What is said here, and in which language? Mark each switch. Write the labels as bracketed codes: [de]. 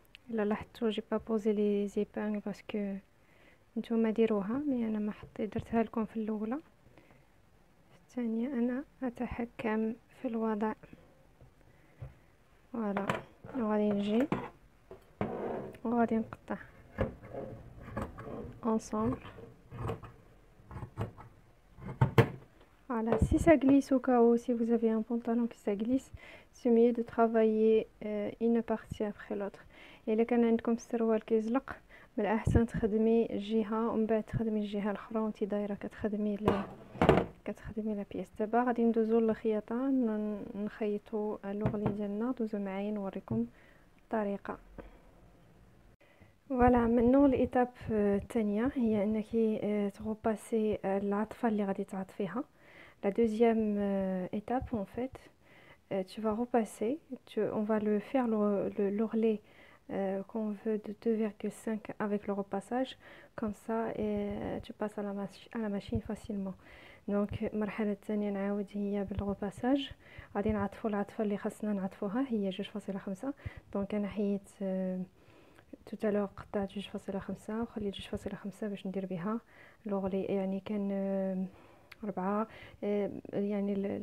[ar] الا لاحظتوا جي با بوزي لي زيبانغ باسكو نتوما ديروها، مي انا ما درتها لكم في الاولى. في الثانيه انا اتحكم في الوضع. فوالا، وغادي نجي وغادي نقطع ensemble. [fr] Voilà, si ça glisse au cas où, si vous avez un pantalon que ça glisse, c'est mieux de travailler une partie après l'autre. [ar] إلا كان عندكم السروال كيزلق، من الأحسن تخدمي جهة ومن بعد تخدمي الجهة الأخرى وانتي دايرة كتخدمي لا بيس. دابا غادي ندوزو للخياطة، نخيطو اللوغلي ديالنا. دوزو معايا نوريكم الطريقة. فوالا، منو الايتاب الثانيه هي انك تغوباسي العطفه اللي غادي تعطفيها. [fr] La deuxième étape, en fait, tu vas repasser, on va le faire l'ourlet qu'on veut de 2,5 avec le repassage, comme ça et tu passes à la machine facilement. [ar] Donc المرحله الثانيه نعاود هي بالغوباساج. غادي نعطفوا العطفه اللي خاصنا نعطفوها هي 2.5. دونك انا حيت [fr] tout à l'heure [ar] قطعت 2.5 وخليت 2.5 باش ندير بها لوغلي، يعني كان 4. يعني